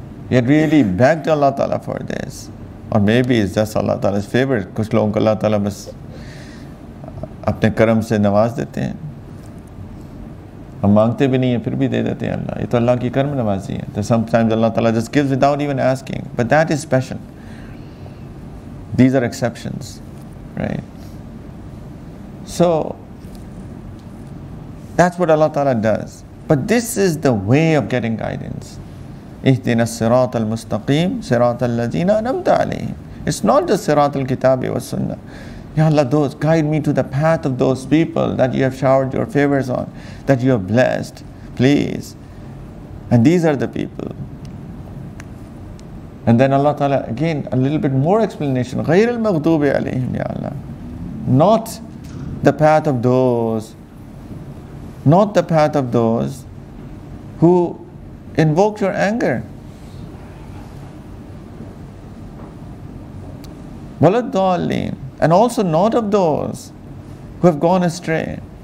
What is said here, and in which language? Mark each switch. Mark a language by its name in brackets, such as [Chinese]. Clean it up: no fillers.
[English] We had really begged Allah Ta'ala for this. Or maybe it's just Allah Ta'ala's favorite. [Hindi] कुछ लोगों को Allah Ta'ala बस अपने करम से नवाज देते हैं. हम मांगते भी नहीं हैं फिर भी दे देते हैं अल्लाह. ये तो अल्लाह की कर्म नवाजी है. [English] So sometimes Allah Ta'ala just gives without even asking. But that is special. These are exceptions, right? So that's what Allah Ta'ala does. But this is the way of getting guidance. [Arabic] اهدنا الصراط المستقيم صراط الذين أنعمت عليهم. [English] It's not just [Arabic] صراط الكتاب والسنة. [English] Ya Allah, guide me to the path of those people that you have showered your favors on, that you have blessed, please. And these are the people. And then Allah Ta'ala, again, a little bit more explanation. [Arabic] غير المغضوب عليهم ya Allah. [English] Not the path of those, not the path of those who invoked your anger. [Arabic] وَلَا الضَّالِّينَ. [English] And also not of those who have gone astray.